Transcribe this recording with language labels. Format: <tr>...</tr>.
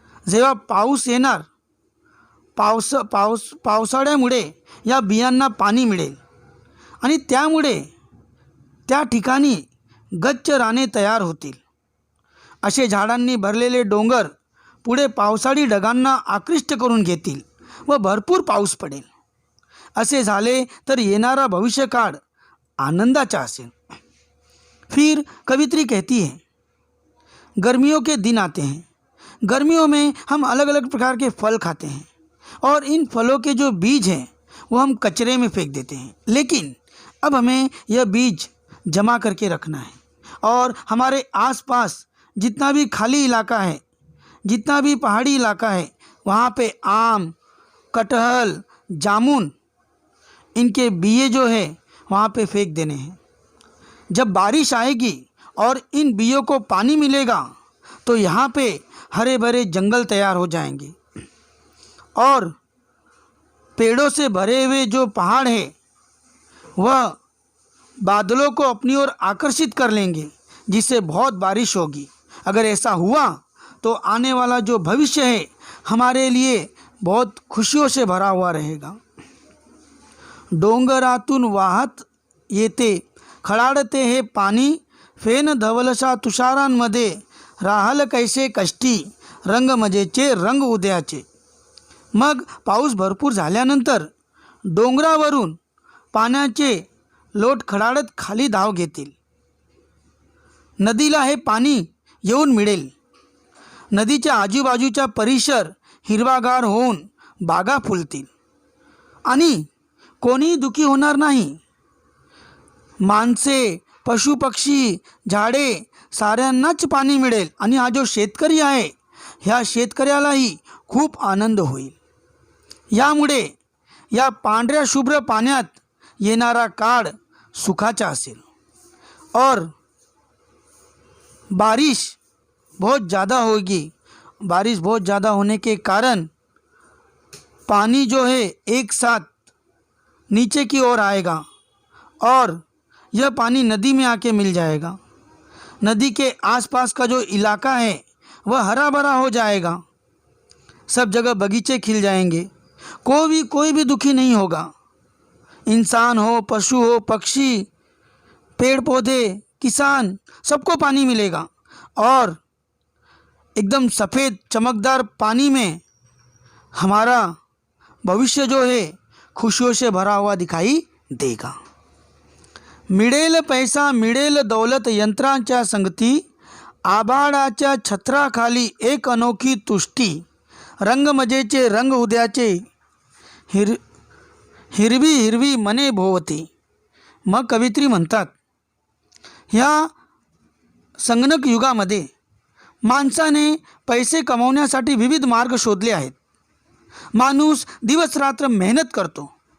<mr>जेव्हा पाऊस येणार पावसाळ्यामुळे या बियांना पाणी मिळेल आणि त्यामुळे त्या ठिकाणी गच्च राने तयार होतील. असे झाडांनी भरलेले डोंगर पुढे पावसाळी ढगांना आकृष्ट करून घेतील व भरपूर पाऊस पडेल. असे झाले तर येणारा भविष्यकाळ आनंदाचा असेल.</mr> <hi>फिर कवित्री कहती है, गर्मियों के दिन आते हैं. गर्मियों में हम अलग अलग प्रकार के फल खाते हैं और इन फलों के जो बीज हैं वो हम कचरे में फेंक देते हैं. लेकिन अब हमें यह बीज जमा करके रखना है और हमारे आसपास जितना भी खाली इलाका है, जितना भी पहाड़ी इलाका है, वहाँ पे आम, कटहल, जामुन इनके बीए जो है वहाँ पे फेंक देने हैं. जब बारिश आएगी और इन बीयों को पानी मिलेगा तो यहाँ पे हरे भरे जंगल तैयार हो जाएंगे और पेड़ों से भरे हुए जो पहाड़ है वह बादलों को अपनी ओर आकर्षित कर लेंगे, जिससे बहुत बारिश होगी. अगर ऐसा हुआ तो आने वाला जो भविष्य है हमारे लिए बहुत खुशियों से भरा हुआ रहेगा.</hi> <mr>डोंगरातून वाहत येते खळाळते हे पाणी फेन धवलशा तुषारांमध्ये राहल कैसे कष्टी रंग मजेचे रंग उद्याचे. मग पाऊस भरपूर झाल्यानंतर डोंगरावरून पाण्याचे लोट खडाळत खाली धाव घेतील. नदीला हे पाणी येऊन मिळेल. नदीच्या आजूबाजूचा परिसर हिरवागार होऊन बागा फुलतील आणि कोणीही दुःखी होणार नाही. माणसे, पशुपक्षी, झाडे साऱ्यांनाच पाणी मिळेल आणि हा जो शेतकरी आहे ह्या शेतकऱ्यालाही खूप आनंद होईल. यामुळे या पांढऱ्या शुभ्र पाण्यात येणारा काळ सुखाचा असेल</mr> <hi>और बारिश बहुत ज़्यादा होगी. बारिश बहुत ज़्यादा होने के कारण पानी जो है एक साथ नीचे की ओर आएगा और यह पानी नदी में आके मिल जाएगा. नदी के आसपास का जो इलाका है वह हरा भरा हो जाएगा. सब जगह बगीचे खिल जाएंगे. कोई भी दुखी नहीं होगा. इंसान हो, पशु हो, पक्षी, पेड़ पौधे, किसान सबको पानी मिलेगा और एकदम सफ़ेद चमकदार पानी में हमारा भविष्य जो है खुशियों से भरा हुआ दिखाई देगा.</hi> <mr>मिळेल पैसा मिळेल दौलत यंत्रांच्या संगती आभाळाच्या छत्राखाली एक अनोखी तुष्टी रंग मजेचे रंग उद्याचे हिरवी हिरवी मने भोवती. मग कवित्री म्हणतात, ह्या संगणक युगामध्ये माणसाने पैसे कमवण्यासाठी विविध मार्ग शोधले आहेत. माणूस दिवस रात्र मेहनत करतो</mr>